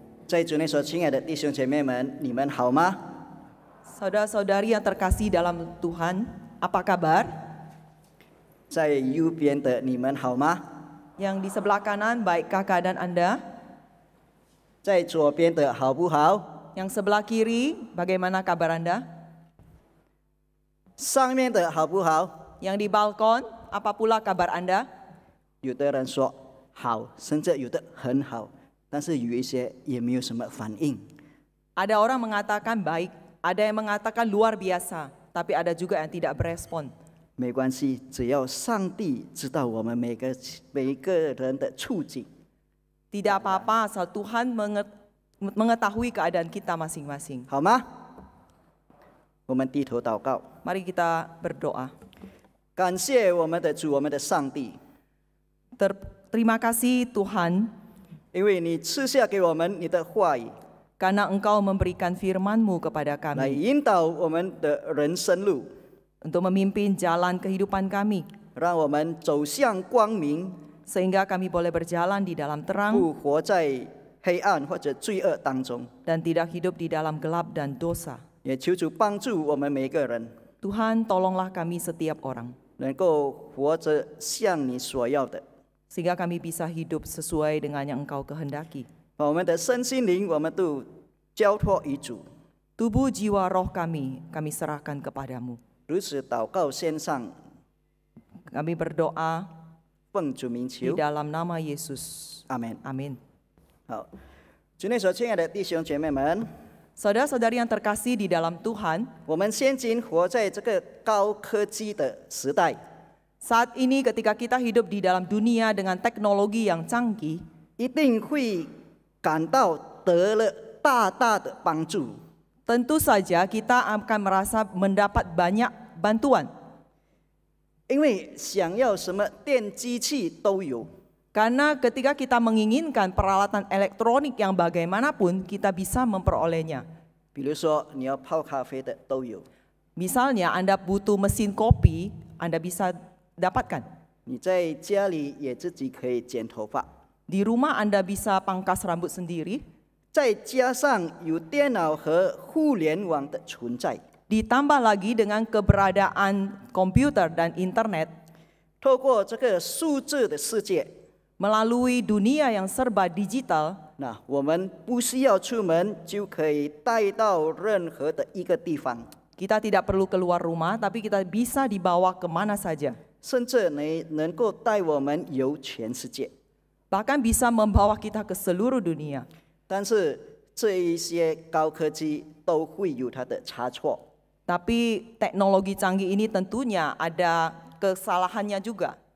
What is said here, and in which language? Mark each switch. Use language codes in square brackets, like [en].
[zh] 在主内所亲爱的弟兄姐妹们，你们好吗？ [id] Saudara-saudari yang terkasih dalam Tuhan, apa kabar? [zh] 在右边的你们好吗？ [id] Yang di sebelah kanan, baikkah keadaan Anda? [zh] 在左边的好不好？ [id] Yang sebelah kiri, bagaimana kabar Anda? [zh] 上面的好不好？ [id] Yang di balkon, apa pula kabar Anda? [zh] 有的人说好，甚至有的很好，但是有一些也没有什么反应。 [id] Ada orang mengatakan baik, ada yang mengatakan luar biasa, tapi ada juga yang tidak berespon. [zh] 没关系，只要上帝知道我们每一个人的处境， [id] Tidak apa-apa asal Tuhan mengetahui keadaan kita masing-masing. [zh] 好吗？我们低头祷告， [id] Mari kita berdoa. [zh] 感谢我们的主，我们的上帝， [id] Terima kasih Tuhan, [zh] 因为你赐下给我们你的话语， [id] karena Engkau memberikan firman-Mu kepada [zh] 来 [id] kami [zh] 引导我们的人生路， [id] untuk memimpin jalan kehidupan kami, [zh] 让我们走向光明， [id] sehingga kami boleh berjalan di dalam terang [zh] 不活在黑暗或者罪恶当中。 [id] dan tidak hidup di dalam gelap dan dosa. [zh] 也求主帮助我们每一个人， [id] Tuhan, tolonglah kami setiap orang, [zh] 能够活着像你所要的， [id] sehingga kami bisa hidup sesuai dengan yang Engkau kehendaki. [zh] 把我们的身心灵我们都交托于主。 [id] Tubuh, jiwa, roh kami serahkan kepadamu. [zh] 如此祷告献上， [id] Kami berdoa [zh] 奉主名 [id] di [zh] 求， [id] dalam nama Yesus. [zh] 阿门。 [id] Amin. [zh] 好，主内所亲爱的弟兄姐妹们， [id] Saudara-saudari yang terkasih di dalam Tuhan, [zh] 我们现今活在这个高科技的时代， [id] saat ini ketika kita hidup di dalam dunia dengan teknologi yang canggih, [zh] 一定会感到得了大大的帮助。 [id] tentu saja kita akan merasa mendapat banyak bantuan. [zh] 因为想要什么电机器都有， [id] Karena ketika kita menginginkan peralatan elektronik yang bagaimanapun, kita bisa memperolehnya. [zh] 比如说你要泡咖啡的都有， [id] Misalnya Anda butuh mesin kopi, Anda bisa dapatkan. [zh] 你在家里也自己可以剪头发， [id] Di rumah Anda bisa pangkas rambut sendiri. [zh] 再加上有电脑和互联网的存在， [id] Ditambah lagi dengan keberadaan komputer dan internet, [zh] 透过这个数字的世界， [id] melalui dunia yang serba digital, [zh] 那我们不需要出门就可以带到任何的一个地方， [id] kita tidak perlu keluar rumah, tapi kita bisa dibawa kemana saja. [zh] 甚至能够带我们游全世界。 [id] Bahkan bisa membawa kita ke seluruh dunia. [zh] 但是这一些高科技都会有它的差错， [id] Tapi teknologi canggih ini tentunya ada kesalahannya juga.